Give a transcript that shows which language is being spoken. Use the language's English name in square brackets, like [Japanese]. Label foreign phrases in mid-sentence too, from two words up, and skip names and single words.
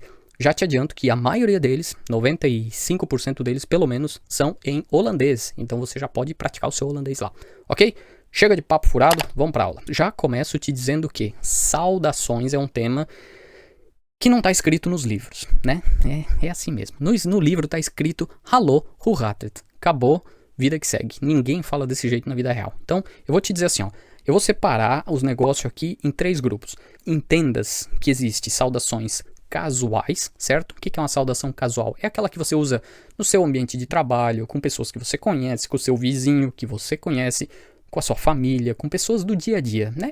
[Portuguese] Já te adianto que a maioria deles, 95% deles pelo menos, são em holandês. Então você já pode praticar o seu holandês lá, ok? Chega de papo furado, vamos para aula. Já começo te dizendo que saudações é um tema que não está escrito nos livros, né? É assim mesmo. No livro está escrito [Dutch] hallo, hoe gaat het? [Portuguese] Acabou, vida que segue. Ninguém fala desse jeito na vida real. Então, eu vou te dizer assim, ó. Eu vou separar os negócios aqui em 3 grupos. Entendas que existe saudações casuais, certo? O que é uma saudação casual? É aquela que você usa no seu ambiente de trabalho, com pessoas que você conhece, com o seu vizinho que você conhece, com a sua família, com pessoas do dia a dia, né?